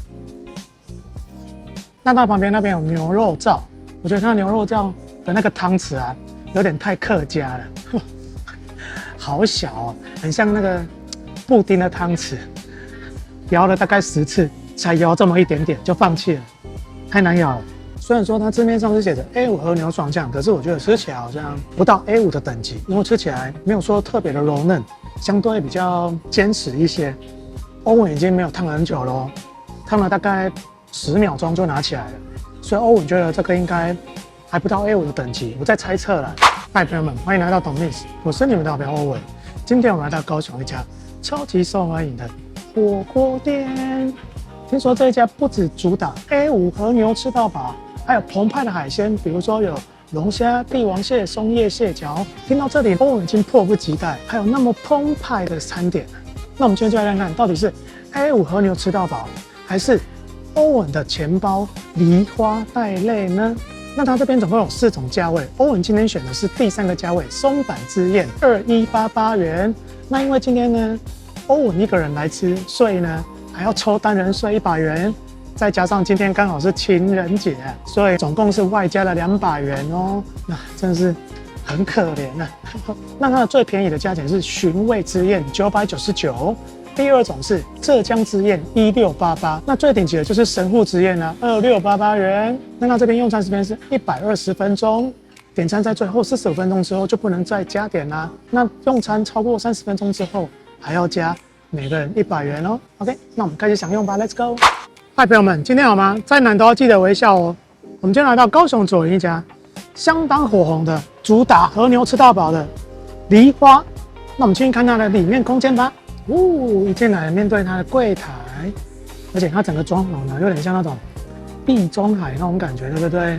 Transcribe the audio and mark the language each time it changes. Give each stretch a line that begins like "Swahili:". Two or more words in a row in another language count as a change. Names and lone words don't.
Chinese: 那到旁邊那邊有牛肉燥，我覺得它牛肉燥的那個湯匙啊，有點太客家了，好小哦，很像那個布丁的湯匙，搖了大概10次才搖這麼一點點就放棄了，太難咬了。雖然說它字面上是寫着 A5 和牛爽醬，可是我覺得吃起來好像不到 A5 的等級，因為吃起來沒有說特別的柔嫩，相對比較堅實一些。歐文已經沒有燙了很久了，燙了大概10秒鐘就拿起來了，所以歐文覺得這個應該還不到 A5 的等級，我在猜測了。嗨，朋友們，歡迎來到懂 Miss， 我是你們的好朋友歐文。今天我們來到高雄一家超級受歡迎的火鍋店，聽說這一家不只主打 A5 和牛吃到飽，還有澎湃的海鮮，比如說有龍蝦、帝王蟹、松葉蟹腳。聽到這裡，歐文已經迫不及待，還有那麼澎湃的餐點。那我們今天就來看看，到底是 A5 和牛吃到飽，還是歐文的錢包梨花帶淚呢？那它這邊總共有4種價位，歐文今天選的是第3個價位，松阪之宴2188元。那因為今天呢，歐文一個人來吃，所以呢還要抽單人稅100元。再加上今天剛好是情人節，所以總共是外加了200元哦，那真是很可憐啊。那它的最便宜的價錢是尋味之宴999，第2種是浙江之宴1688，那最頂級的就是神戶之宴啦2688元。那它這邊用餐时間是120分鐘，點餐在最後45分鐘之後就不能再加點啦。那用餐超過30分鐘之後還要加每個人100元哦。OK， 那我們開始享用吧 ，
English: Let's go。
Chinese: 嗨，朋友們，今天好嗎？再難都要記得微笑哦。我們今天來到高雄左營一家相當火紅的主打和牛吃到飽的梨花。那我們去看它的裡面空間吧。一進來面對它的櫃台，而且它整個裝潢呢，有點像那種地中海那種感覺，对不對？